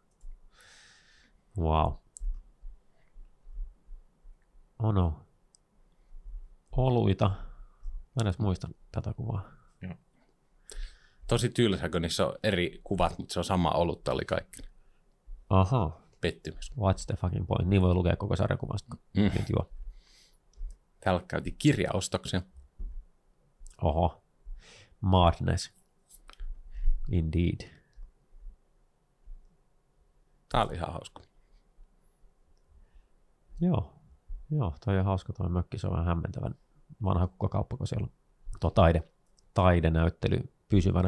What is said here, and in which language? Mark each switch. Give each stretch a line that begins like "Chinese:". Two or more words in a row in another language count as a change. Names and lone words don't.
English: Wow. Oh no.
Finnish: Oluita. Mä en edes muista tätä kuvaa. Joo. Tosi tylsä, kun niissä on eri kuvat, mutta se on sama olutta oli kaikki. Aha. Pettymys.
English: What's the fucking point?
Finnish: Niin voi lukea koko sarjakuvasta. Nyt juo. Täällä käytiin kirjaostoksia. Oho. Madness.
English: Indeed.
Finnish: Tää oli ihan hauska. Joo, toi on hauska toi mökki, se on vähän hämmentävän vanha kukkakauppa, kun siellä on tuo taidenäyttely pysyvänä.